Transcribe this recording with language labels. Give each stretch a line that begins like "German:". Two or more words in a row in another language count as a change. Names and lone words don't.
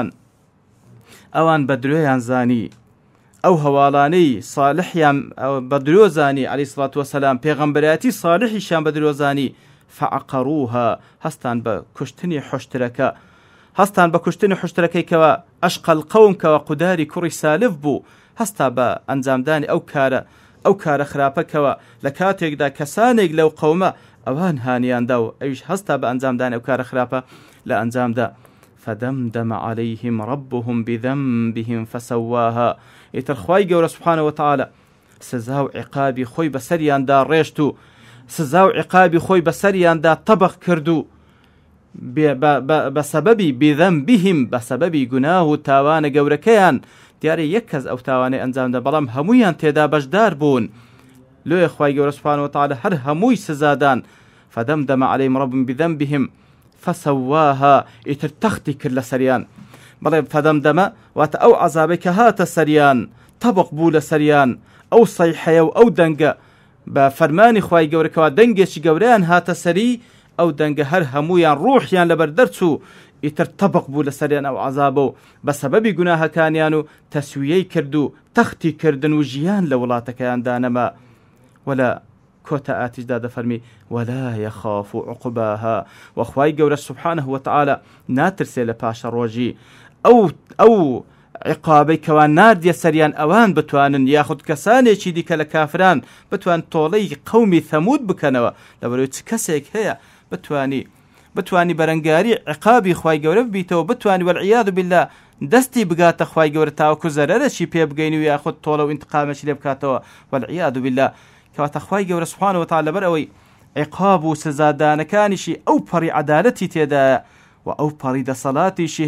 Central Kurdish: ئەوان بە درۆیان زانی ئەو هەواڵانەی صالحیان بە درۆ زانی
Arabic: عەلەیهی سڵات وەسەلام
Central Kurdish: پێغەمبەرایەتی صالحیشیان بە درۆ زانی فعەقەڕوها هەستان بە کوشتنی حشتەکە هەستان بە کوشتنی حشتەکەی کەوە ئەشقەل قەوم کەوە قوداری کوڕی سالف بوو هەستا بە ئەنجامدانی ئەو کارە خراپەکەوە لە کاتێکدا کەسانێک لەو قەومە ئەوان هانیاندا و ئەویش هەستا بە ئەنجامدانی ئەو کارە خراپە لە ئەنجامدا فدمدم
Arabic: عليهم ربهم بذنبهم فسواها
Central Kurdish: ئیتر خوای گەورە
Arabic: سوبحانەهو وتعالە
Central Kurdish: سزا و عقابی خۆی بەسەریاندا ڕێشت و سزا و عقابی خۆی بەسەریاندا تەبق کرد و بەسەبەبی بذەنبهم بەسەبەبی گوناه و تاوانە گەورەکەیان دیارە یەک کەس ئەو تاوانەی ئەنجامدا بەڵام هەموویان تێدا بەشدار بوون لۆیە خوای گەورە
Arabic: سوبحانەهو وتعالە
Central Kurdish: هەر هەمووی سزادان
Arabic: فدمدم عليهم ربهم بذنبهم فسواها
Central Kurdish: ئیتر تەختی کرد لە سەریان بەڵێ فەدەمدەمە واتە ئەو عەزابەی کە هاتە سەریان تەبق بوو لە سەریان ئەو سەیحەیە و ئەو دەنگە بە فەرمانی خوای گەورەکەوە دەنگێکی گەورەیان هاتە سەری ئەو دەنگە هەر هەموویان ڕوحیان لەبەر دەرچوو ئیتر تەبق بوو لە سەریان ئەو عەزابە و بە سەبەبی گوناهەکانیان و تەسویەی کرد و تەختی کردن و ژیان لە وڵاتەکەیان دانەما ولا کۆتە ئاتیشدا دەفەرمی
Arabic: ولا يخاف عقباها
Central Kurdish: وخوای گەورە
Arabic: سبحانه وتعالى
Central Kurdish: ناترسێ لە پاشە ڕۆژی ئەو عقابەی کەوان ناردیە سەریان ئەوان بتوانن یاخود کەسانێکی دیکە لە کافران بتوان تۆڵەی قەومی ثەمود بکەنەوە لەبەرەوەی چ کەسێک هەیە بتوانی بەرەنگاری عقابی خوای گەورە ببیتەوە بتوانی
Arabic: والعیاذ بالله
Central Kurdish: دەستی بگاتە خوای گەورە تاوەکو زەرەرەشی پێ بگەین و یاخود تۆڵە و ئینتقامێکی لێ بکاتەوە
Arabic: والعیاذ بالله
Central Kurdish: کەواتە خوای گەورە
Arabic: سبحانه وتعالى
Central Kurdish: لەبەر ئەوەی عقاب و سزادانەکانیشی ئەو پەڕی عەدالەتی تێدایە و ئەو پەڕی دەسەڵاتیشی